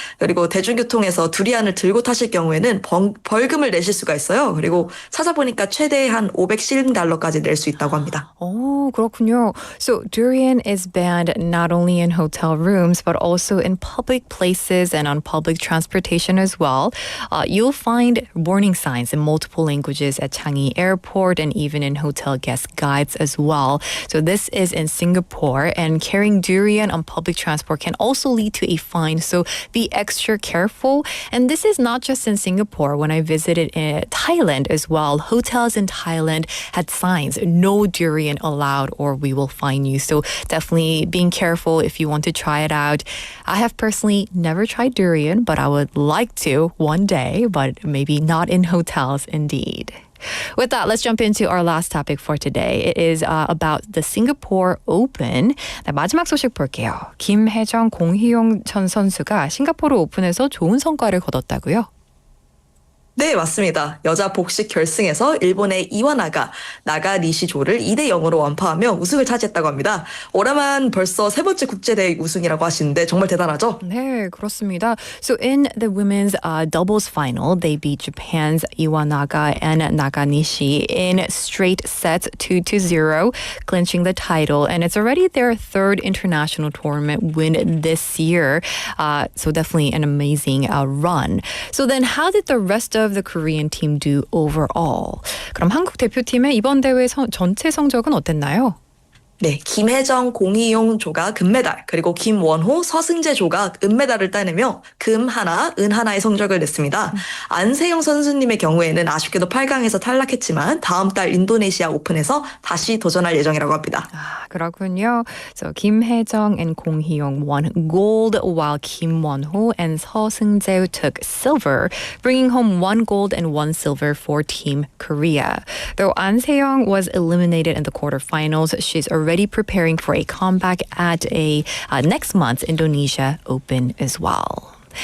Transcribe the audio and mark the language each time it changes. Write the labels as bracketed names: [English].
[Korean] 그리고 대중교통에서 두리안을 들고 타실 경우에는 벌금을 내실 수가 있어요. 그리고 찾아보니까 최대 한 500싱달러까지 낼 수 있다고 합니다. 오, 그렇군요. [English] So durian is banned not only in hotel rooms but also in public places and on public transportation as well. You'll find warning signs in multiple languages at Changi Airport and even in hotel guest guides as well. So this is in Singapore, and carrying durian on public transport can also lead to a fine. So be extra careful. And this is not just in Singapore. When I visited in Thailand as well, hotels in Thailand had signs, no durian allowed or we will fine you. So definitely being careful if you want to try it out. I have personally never tried durian, but I would like to one day, but maybe not in hotels indeed. With that, let's jump into our last topic for today. It is about the Singapore Open. [Korean] 네, 마지막 소식 볼게요. 김혜정, 공희용 전 선수가 싱가포르 오픈에서 좋은 성과를 거뒀다고요? 네, 맞습니다. 여자 복식 결승에서 일본의 이와나가 나가니시조를 2대 0으로 완파하며 우승을 차지했다고 합니다. 올해만 벌써 세 번째 국제대회 우승이라고 하시는데 정말 대단하죠? 네, 그렇습니다. [English] So in the women's doubles final, they beat Japan's Iwanaga and Naganishi in straight sets 2-0, clinching the title. And it's already their third international tournament win this year. So definitely an amazing run. So then how did the rest of the Korean team do overall? [Korean] 그럼 한국 대표팀의 이번 대회 전체 성적은 어땠나요? 네, 김혜정, 공희용 조가 금메달, 그리고 김원호, 서승재 조가 은메달을 따내며 금 하나, 은 하나의 성적을 냈습니다. 안세영 선수님의 경우에는 아쉽게도 8강에서 탈락했지만 다음 달 인도네시아 오픈에서 다시 도전할 예정이라고 합니다. 아, 그렇군요. [English] So 김혜정 and 공희용 won gold while Kim Won-ho and 서승재 took silver, bringing home 1 gold and 1 silver for Team Korea. Though An Se-young was eliminated in the quarterfinals, she's already preparing for a comeback at a next month's Indonesia Open as well.